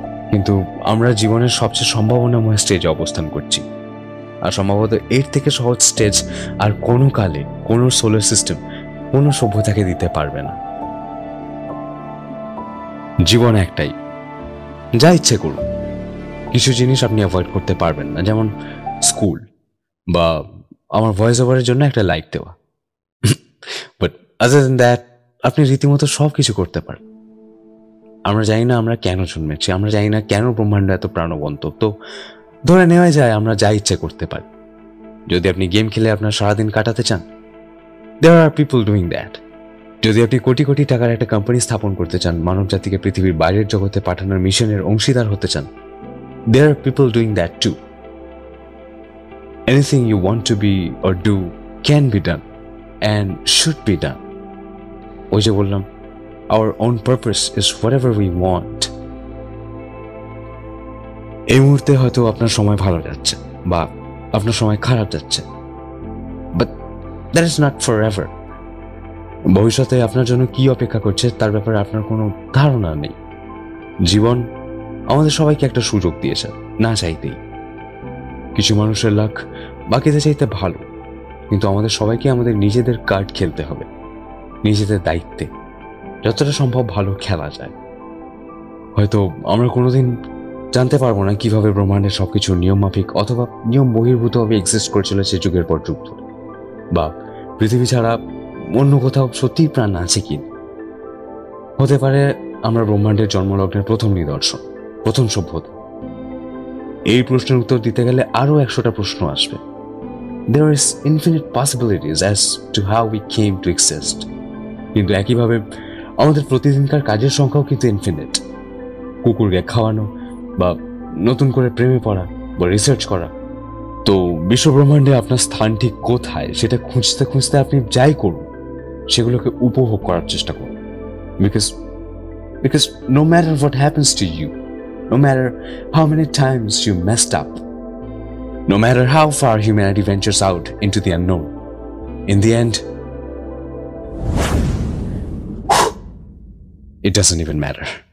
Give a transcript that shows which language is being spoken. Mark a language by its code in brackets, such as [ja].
[bn] কিন্তু আমরা জীবনের সবচেয়ে সম্ভাবনাময় স্টেজে অবস্থান করছি, আর সম্ভবত এর থেকে সহজ স্টেজ আর কোনো কালে কোনো সোলার সিস্টেম কোনো সভ্যতাকে দিতে পারবে না। জীবন একটাই, যা ইচ্ছে করুন। কিছু জিনিস আপনি অ্যাভয়েড করতে পারবেন না, যেমন স্কুল বা আমার ভয়েস ওভারের জন্য একটা লাইক দেওয়া। [en] but other than that [bn] আপনি রীতিমতো সব কিছু করতে পারেন। আমরা জানি না আমরা কেন জন্মেছি, আমরা জানি না কেন ব্রহ্মাণ্ড এত প্রাণবন্ত, তো ধরে নেওয়া যায় আমরা যা ইচ্ছে করতে পারি। যদি আপনি গেম খেলে আপনার সারাদিন কাটাতে চান, [en] there are people doing that. [bn] যদি আপনি কোটি কোটি টাকার একটা কোম্পানি স্থাপন করতে চান, মানব জাতিকে পৃথিবীর বাইরের জগতে পাঠানোর মিশনের অংশীদার হতে চান, [en] there are people doing that too. Anything you want to be or do can be done and should be done. [bn] ওই যে বললাম, [en] our own purpose is whatever we want. [bn] এই মুহূর্তে হয়তো আপনার সময় ভালো যাচ্ছে বা আপনার সময় খারাপ যাচ্ছে, [en] but that is not forever. [bn] ভবিষ্যতে আপনার জন্য কি অপেক্ষা করছে তার ব্যাপারে আপনার কোনো ধারণা নেই। জীবন আমাদের সবাইকে একটা সুযোগ দিয়েছে, না চাইতেই। কিছু মানুষের লাক বাকিদের চাইতে ভালো, কিন্তু আমাদের সবাইকে আমাদের নিজেদের কার্ড খেলতে হবে, নিজেদের দায়িত্বে যতটা সম্ভব ভালো খেলা যায়। হয়তো আমরা কোনোদিন জানতে পারবো না কিভাবে ব্রহ্মাণ্ডের সবকিছু নিয়ম মাফিক অথবা নিয়ম বহির্ভূতভাবে এক্সিস্ট করে চলেছে যুগের পর যুগ ধরে, বা পৃথিবী ছাড়া অন্য কোথাও সত্যিই প্রাণ আছে কি। হতে পারে আমরা ব্রহ্মাণ্ডের জন্মলগ্নের প্রথম নিদর্শন, প্রথম সভ্যতা। এই প্রশ্নের উত্তর দিতে গেলে আরো 100টা প্রশ্ন আসবে। [en] There is infinite possibilities as to how we came to exist. [bn] কিন্তু একইভাবে আমাদের প্রতিদিনকার কাজের সংখ্যাও কিন্তু ইনফিনিট। কুকুরকে খাওয়ানো বা নতুন করে প্রেমে পড়া বা রিসার্চ করা। তো বিশ্বব্রহ্মাণ্ডে আপনার স্থান ঠিক কোথায় সেটা খুঁজতে খুঁজতে আপনি যাই করুন, সেগুলোকে উপভোগ করার চেষ্টা করুন। [en] Because no matter what happens to you, no matter how many times you messed up, no matter how far humanity ventures out into the unknown, in the end, it doesn't even matter.